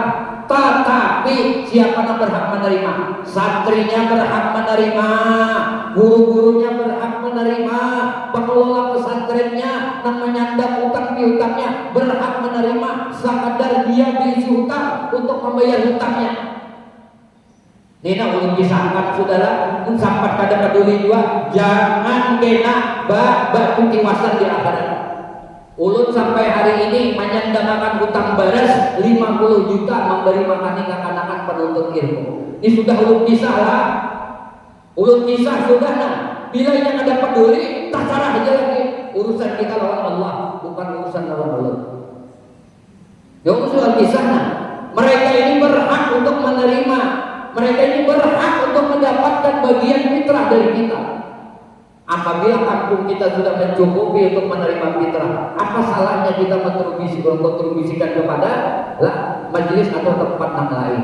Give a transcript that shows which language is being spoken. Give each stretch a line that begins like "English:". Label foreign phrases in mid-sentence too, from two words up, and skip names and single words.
Indonesian: Tetapi siapa yang berhak menerima? Santrinya berhak menerima, guru-gurunya berhak menerima, pengelola pesantrennya yang menyandang utang piutangnya berhak menerima sekadar dia berisi hutang untuk membayar hutangnya. Nina ulun kisahkan saudara, sampai kada peduli juga, jangan kena batu tiwasan di akhirat. Ulun sampai hari ini menyandangkan hutang baras 50 juta memberi makan anak-anak penuntut ilmu. Ini sudah ulun kisah lah. Ulun kisah sudah nah. Bila yang ada peduli, tak salah aja lagi. Urusan kita lawan Allah, bukan urusan lawan Allah. Ya urusan kisah nah. Mereka ini berhak untuk menerima. Mereka ini berhak untuk mendapatkan bagian fitrah dari kita. Apabila kampung kita sudah mencukupi untuk menerima fitrah, apa salahnya kita kontribusikan kepada majelis atau tempat yang lain?